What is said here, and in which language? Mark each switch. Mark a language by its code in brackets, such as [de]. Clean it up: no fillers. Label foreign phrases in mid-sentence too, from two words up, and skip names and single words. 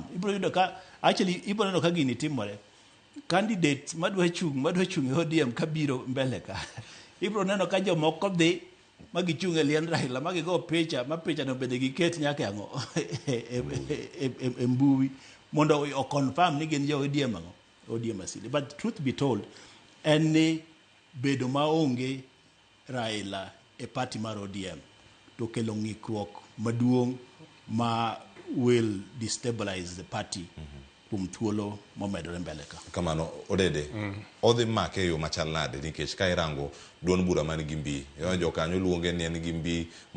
[luo] Ibro yudo ka neno ka gini timore. Candidate madwa chung e ODM kabiro mbele ka. Ibro neno ka jomoko dhi magichunge liend Raila magigo picha ma picha no bende giket nyaka ang'o e mbui mondo o confirm ni gin jo ODM asili. [en] But truth be told [luo] en ni bedo maonge Raila e party mar ODM to kelo ng'ikruok maduong' ma [en] will destabilize the party [luo] thuolo momedore mbele ka. Kamano Odede odhi make yo machal nade nikech ka irango duon bura man gi mbi jo kanyo luonge ni en gi mbi